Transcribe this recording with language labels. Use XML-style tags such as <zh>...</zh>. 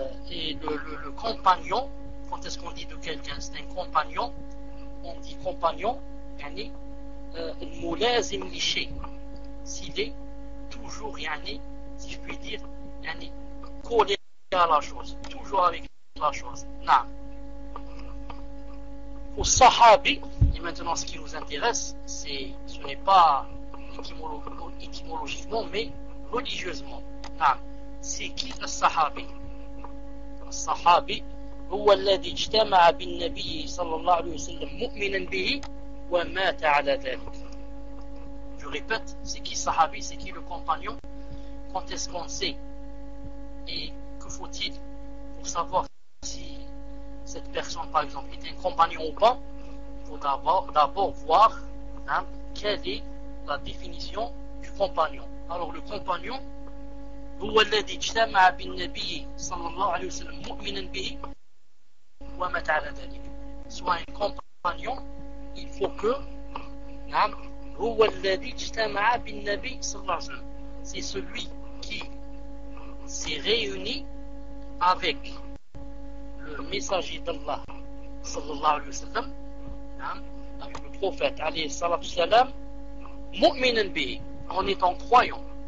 <fr>Et le compagnon, quand est-ce qu'on dit de quelqu'un, c'est un compagnon, on dit compagnon, yani mulazim li shay, s'il est toujours, yani, si je puis dire, yani, collé à la chose, toujours avec la chose. Non. Au sahabi, et maintenant ce qui nous intéresse, c'est, ce n'est pas étymologiquement, mais religieusement. Non. C'est qui le sahabi?</fr> <ar>الصحابي هو الذي اجتمع بالنبي صلى الله عليه وسلم مؤمنا به ومات على ذلك.</ar> <fr>Je répète, c'est qui sahabi, c'est qui le compagnon, quand est-ce qu'on sait et que faut-il pour savoir si cette personne par exemple est un compagnon ou pas, il faut d'abord voir quelle est la définition du compagnon.</fr> <ar>Alors le compagnon هو الذي اجتمع بالنبي صلى الله عليه وسلم مؤمنا به ومات على ذلك.</ar> <fr>Soit un compagnon, il faut que, هو الذي اجتمع بالنبي صلى الله عليه وسلم, c'est celui qui s'est réuni avec le messager d'Allah صلى الله عليه وسلم, avec le prophète عليه الصلاة والسلام, مؤمنا به, en étant croyant.</fr>